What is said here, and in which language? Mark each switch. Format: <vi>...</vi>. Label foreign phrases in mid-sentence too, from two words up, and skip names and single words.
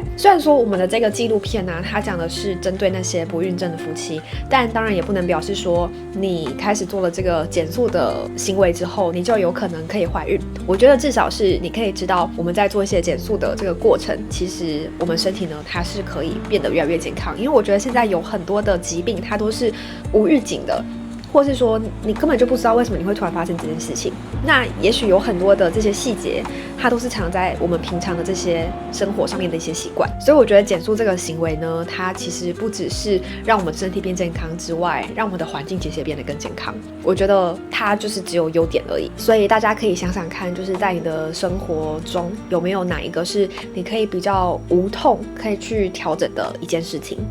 <zh>雖然說我們的這個紀錄片呢，它講的是針對那些不孕症的夫妻，但當然也不能表示說你開始做了這個減塑的行為之後，你就有可能可以懷孕。我覺得至少是你可以知道我們在做一些減塑的這個過程，其實我們身體呢，它是可以變得越來越健康。因為我覺得現在有很多的疾病，它都是無預警的。或是說你根本就不知道為什麼你會突然發生這件事情。那也許有很多的這些細節，它都是藏在我們平常的這些生活上面的一些習慣。所以我覺得減塑這個行為呢，它其實不只是讓我們身體變健康之外，讓我們的環境其實也變得更健康。我覺得它就是只有優點而已。所以大家可以想想看，就是在你的生活中有沒有哪一個是你可以比較無痛可以去調整的一件事情。</zh>